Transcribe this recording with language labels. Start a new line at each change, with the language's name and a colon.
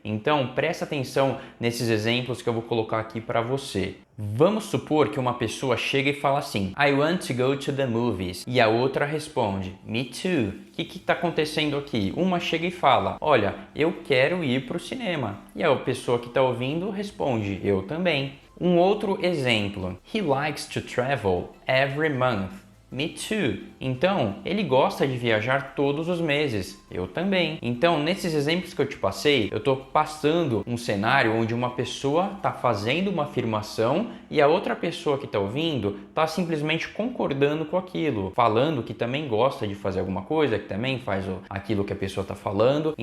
Portuguese: Então, presta atenção nesses exemplos que eu vou colocar aqui para você. Vamos supor que uma pessoa chega e fala assim,
English: I want to go to the movies.
Portuguese: E a outra responde,
English: me too.
Portuguese: O que está acontecendo aqui? Uma chega e fala, olha, eu quero ir para o cinema. E a pessoa que está ouvindo responde, eu também. Um outro exemplo,
English: he likes to travel every month. Me too.
Portuguese: Então, ele gosta de viajar todos os meses. Eu também. Então, nesses exemplos que eu te passei, eu estou passando um cenário onde uma pessoa está fazendo uma afirmação e a outra pessoa que está ouvindo está simplesmente concordando com aquilo, falando que também gosta de fazer alguma coisa, que também faz aquilo que a pessoa está falando.